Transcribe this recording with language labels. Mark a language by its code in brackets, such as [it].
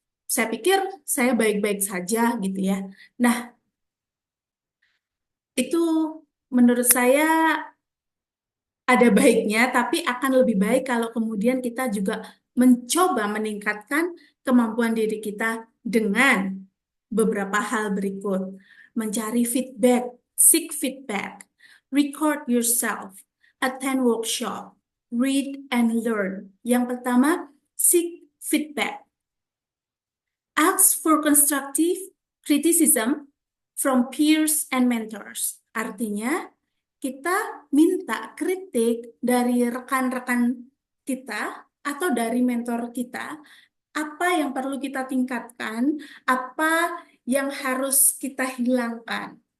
[id] Saya pikir saya baik-baik saja gitu ya. Nah, itu menurut saya ada baiknya, tapi akan lebih baik kalau kemudian kita juga mencoba meningkatkan kemampuan diri kita dengan beberapa hal berikut. [en] Mencari feedback, seek feedback, record yourself, attend workshop, read and learn. [id] Yang pertama, [en] seek feedback. Ask for constructive criticism from peers and mentors. [id] Artinya, kita minta kritik dari rekan-rekan kita atau dari mentor kita, apa yang perlu kita tingkatkan, apa yang harus kita hilangkan.